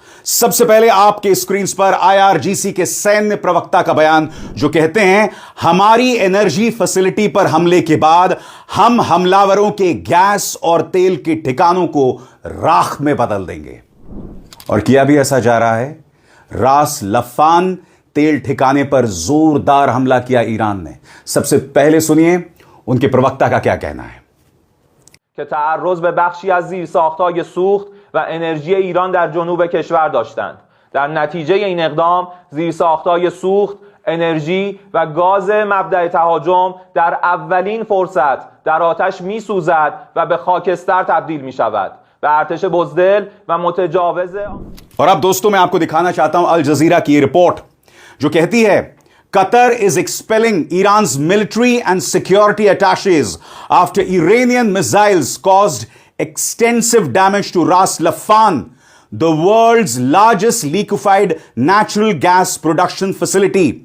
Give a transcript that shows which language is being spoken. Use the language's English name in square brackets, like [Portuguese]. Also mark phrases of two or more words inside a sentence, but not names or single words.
[Hindi] सबसे पहले आपके स्क्रीन पर आईआरजीसी के सैन्य प्रवक्ता का बयान, जो कहते हैं हमारी एनर्जी फैसिलिटी पर हमले के बाद हम हमलावरों के गैस और तेल के ठिकानों को राख में बदल देंगे। और किया भी ऐसा जा रहा है। रास लफान तेल ठिकाने पर जोरदार हमला किया ईरान ने। सबसे पहले सुनिए उनके प्रवक्ता का क्या कहना है। [Persian] که تعرض به بخشی از زیرساخت‌های سوخت و انرژی ایران در جنوب کشور داشتند. در نتیجه این اقدام زیرساخت‌های سوخت، انرژی و گاز مبدأ تهاجم در اولین فرصت در آتش می‌سوزد و به خاکستر تبدیل می‌شود. به ارتش بزدل و متجاوز. [Hindi] और अब दोस्तों मैं आपको दिखाना चाहता हूं अल जजीरा की रिपोर्ट, जो कहती है [English] Qatar is expelling Iran's military and security attachés after Iranian missiles caused extensive damage to Ras Laffan, the world's largest liquefied natural gas production facility.